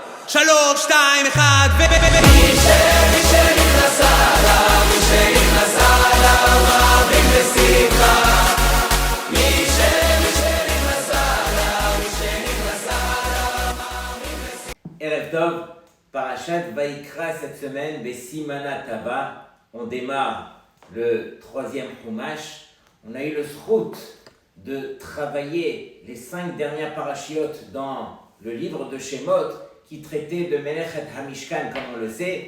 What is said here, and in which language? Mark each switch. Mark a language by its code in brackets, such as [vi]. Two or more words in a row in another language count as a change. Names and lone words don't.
[he] שלוש, שתיים, אחד, מי שנכנס עליו, מאמין בשמחה. מי שנכנס עליו, ערב טוב, פרשת ויקרא [fr] cette semaine, [arc] בסימנא טבא. [fr] On démarre le troisième Chumash. On a eu le zchut de travailler les 5 dernières parachiotes dans le livre de Shemot qui traitait de [he] מלאכת המשכן, [fr] comme on le sait.